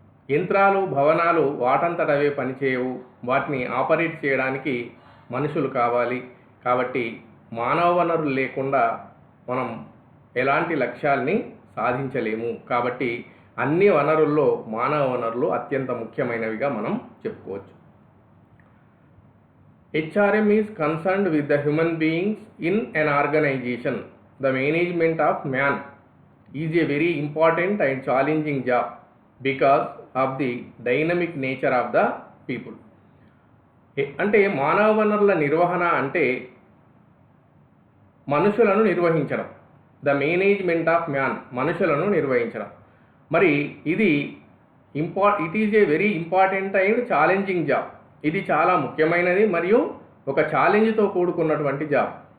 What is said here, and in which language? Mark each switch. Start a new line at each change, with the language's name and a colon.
Telugu: యంత్రాలు, భవనాలు వాటంతటవే పనిచేయవు. వాటిని ఆపరేట్ చేయడానికి మనుషులు కావాలి. కాబట్టి మానవ వనరులు లేకుండా మనం ఎలాంటి లక్ష్యాల్ని సాధించలేము. కాబట్టి అన్ని వనరుల్లో మానవ వనరులు అత్యంత ముఖ్యమైనవిగా మనం చెప్పుకోవచ్చు.
English: HRM is concerned with the human beings in an organization. The management of man is a very important and challenging job because of the dynamic nature of the people.
Telugu: అంటే మానవ వనరుల నిర్వహణ అంటే మనుషులను నిర్వహించడం.
English: the management of man,
Telugu: మనుషులను నిర్వహించడం. మరి ఇది
English: It is a very important and challenging job.
Telugu: ఇది చాలా ముఖ్యమైనది మరియు ఒక ఛాలెంజ్తో కూడుకున్నటువంటి జాబ్.